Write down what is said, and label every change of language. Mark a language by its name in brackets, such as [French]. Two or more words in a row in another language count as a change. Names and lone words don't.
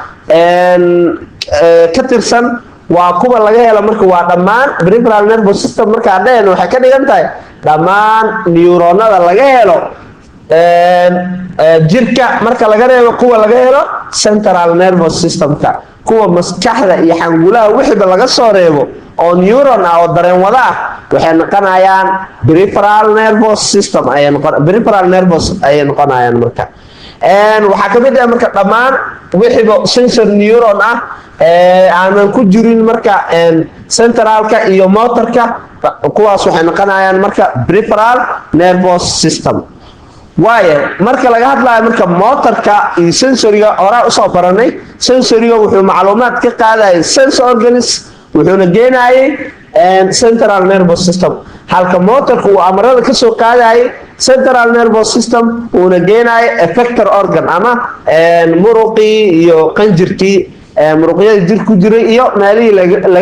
[Somali] ka tirsan waa kuwa laga helo marka waa dhammaan [English] peripheral nervous system [Somali] marka hadeen waxay ka dhigan tahay dhammaan neuronada laga helo jirka marka laga reebo kuwa laga helo [English] central nervous systemka [Somali] kuwa maskaxda iyo xangulaha wixiiba laga soo reebo oo neuron ah oo dareen wada ah waxay noqonayaan [English] peripheral nervous system peripheral nervous [Somali] ay noqonayaan marka waxa ka mid ah marka dhammaan wixiiba sensor neuron ah aanan ku jirin marka centralka iyo motorka kuwaas waxay noqonayaan marka [English] peripheral nervous system [Somali] waaye marka laga hadlayo marka motorka iyo sensoriga hore usoo baranay sensoriga wuxuu macluumaad ka qaadayay [English] sense organs [Somali] wuxuuna geenayay [English] central nervous system [Somali] halka motorka uu amarada ka soo qaadayay [English] central nervous system [Somali] uuna geenayay [English] effector organ [Somali] ama muruqii iyo qanjirkii muruqyada jir ku jiray iyo meelihii laga